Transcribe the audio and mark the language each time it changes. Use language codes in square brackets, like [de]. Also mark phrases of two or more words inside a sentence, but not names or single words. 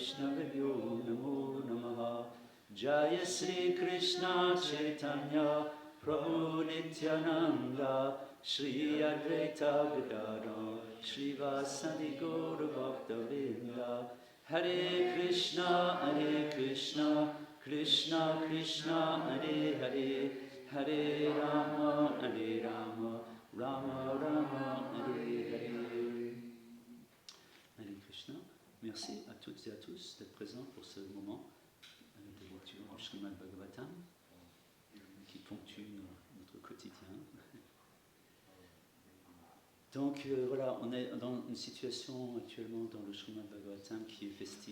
[sa] वैष्णविभ्यो नमो नमः जय श्री कृष्ण चैतन्य प्रभु नित्यानन्द, श्री अद्वैत गदाधर, श्री वसादि गौर भक्त-वृन्द, हरे कृष्ण, कृष्ण कृष्ण, हरे हरे, हरे राम, राम राम, हरे हरे, Hare Rama, Rama Rama, Hare Hare. हरे कृष्ण. [fr] Merci à toutes et à tous d'être présents pour ce moment de lecture du Srimad Bhagavatam qui ponctue notre quotidien. Donc voilà, on est dans une situation actuellement dans le Srimad Bhagavatam qui est festive.